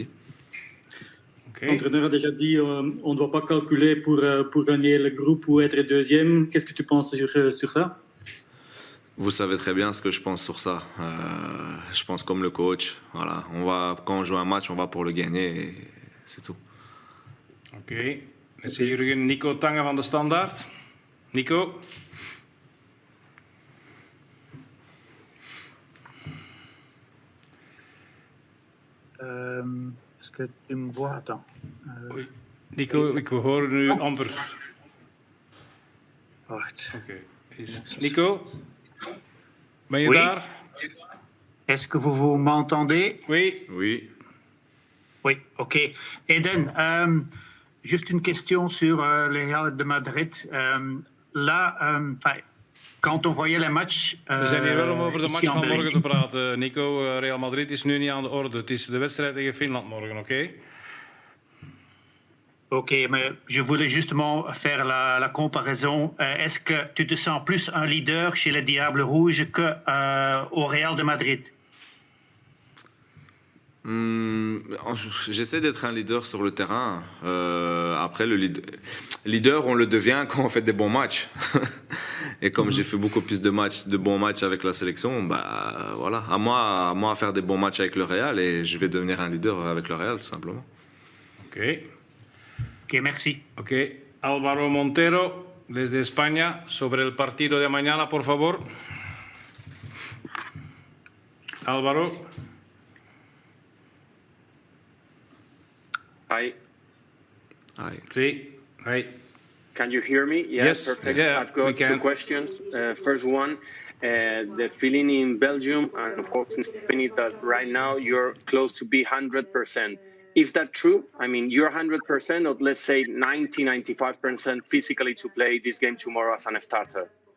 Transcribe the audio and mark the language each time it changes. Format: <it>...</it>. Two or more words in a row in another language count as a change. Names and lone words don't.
<fr>L'entraîneur a déjà dit on ne doit pas calculer pour gagner le groupe ou être deuxième. Qu'est-ce que tu penses sur ça? Vous savez très bien ce que je pense sur ça. Je pense comme le coach. Voilà, quand on joue un match, on va pour le gagner et c'est tout.</fr> <nl>Oké. Met Jurgen Nico Tange van de Standaard. Nico.</nl> <fr>Est-ce que tu me vois? Attends. Oui.</fr> <nl>Nico, ik hoor nu amper. Wacht. Oké. Nico? Ben je</nl> <fr>Oui.</fr> <nl>daar?</nl> <fr>Est-ce que vous m'entendez? Oui. Oui. Oui, ok. Eden, juste une question sur le Real de Madrid. Quand on voyait les matchs...</fr> <nl>We zijn hier wel om over de match van morgen te praten. Nico, Real Madrid is nu niet aan de orde. Het is de wedstrijd tegen Finland morgen, oké?</nl> <fr>Ok, mais je voulais justement faire la comparaison. Est-ce que tu te sens plus un leader chez les Diables Rouges qu'au Real de Madrid? J'essaie d'être un leader sur le terrain. Après, le leader, on le devient quand on fait des bons matchs. Et comme j'ai fait beaucoup plus de bons matchs avec la sélection, voilà, à moi à faire des bons matchs avec le Real et je vais devenir un leader avec le Real, tout simplement. Ok. Ok, merci. Ok.</fr> <es>Álvaro Montero, desde España, sobre el partido de mañana, por favor. Álvaro.</es> <en>Hi. Hi. Sí. Hi. Can you hear me? Yes. Perfect. Yeah, I've got 2 questions. First one, the feeling in Belgium and of course in Spain is that right now you're close to be 100%. Is that true? I mean, you're 100% or let's say 90-95% physically to play this game tomorrow as a starter?</en>